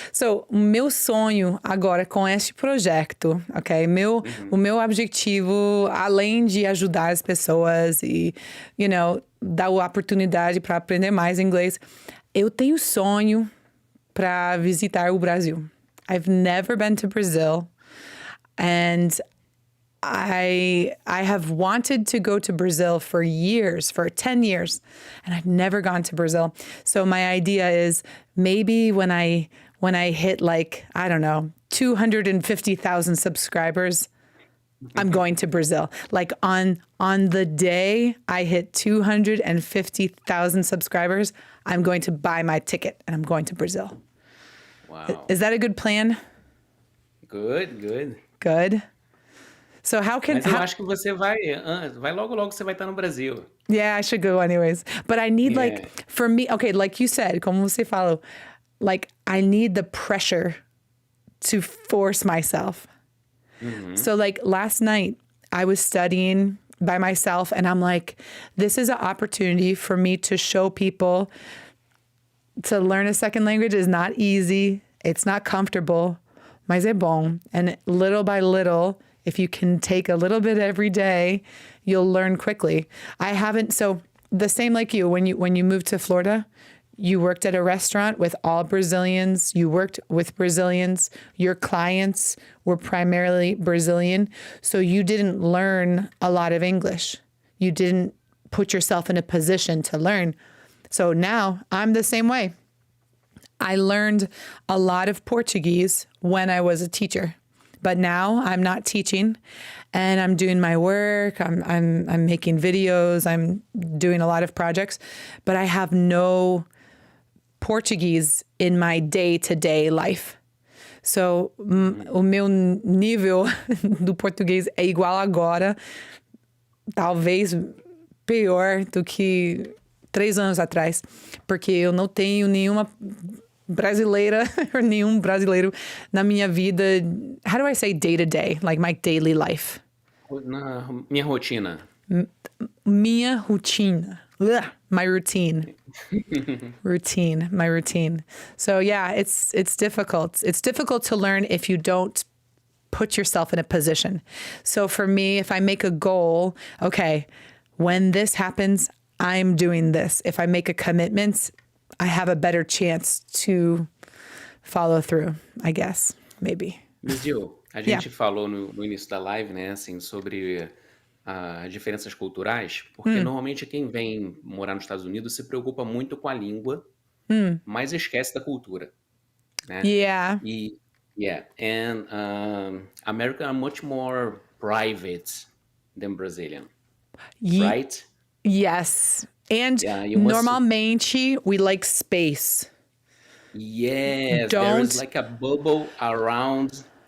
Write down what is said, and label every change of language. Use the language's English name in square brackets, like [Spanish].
[Portuguese] So, meu sonho agora com este projeto, ok? O meu objetivo, além de ajudar as pessoas e, dar a oportunidade para aprender mais inglês, eu tenho sonho para visitar o Brasil. [English] I've never been to Brazil and I have wanted to go to Brazil for 10 years, and I've never gone to Brazil. So my idea is maybe when I hit 250,000 subscribers, I'm going to Brazil. Like on the day I hit 250,000 subscribers, I'm going to buy my ticket and I'm going to Brazil. Wow. Is that a good plan? Good. Good. So [Portuguese] Mas eu acho que você vai logo você vai estar no Brasil. [English] Yeah, I should go anyways. But I need for me, okay, like you said, [Portuguese] como você falou, [English] I need the pressure to force myself. So last night I was studying by myself and I'm like, this is an opportunity for me to show people to learn a second language is not easy. It's not comfortable, [Portuguese] mas é bom. [English] And little by little, if you can take a little bit every day, you'll learn quickly. So the same like you, when you moved to Florida, you worked at a restaurant with all Brazilians, you worked with Brazilians, your clients were primarily Brazilian, so you didn't learn a lot of English. You didn't put yourself in a position to learn. So now I'm the same way. I learned a lot of Portuguese when I was a teacher. But now I'm not teaching and I'm doing my work. I'm making videos. I'm doing a lot of projects, but I have no Portuguese in my day-to-day life. [Portuguese] So o meu nível do português é igual agora, talvez pior do que 3 anos atrás, porque eu não tenho nenhuma brasileira or nenhum brasileiro na minha vida. [English] How do I say day to day? Like my daily life. [Portuguese] Na minha rotina. Minha rotina. [English] Ugh, my routine. My routine. So yeah, it's difficult. It's difficult to learn if you don't put yourself in a position. So for me, if I make a goal, okay, when this happens, I'm doing this. If I make a commitment, I have a better chance to follow through, I guess, maybe. [Portuguese] MissJill, a gente falou no início da live, né, assim, sobre as diferenças culturais, porque normalmente quem vem morar nos Estados Unidos se preocupa muito com a língua, mas esquece da cultura, né? [English] Yeah. And American are much more private than Brazilian, right? Yes. And Yeah, you must. normalmente we like space. Yes, there Don't. is like a bubble around,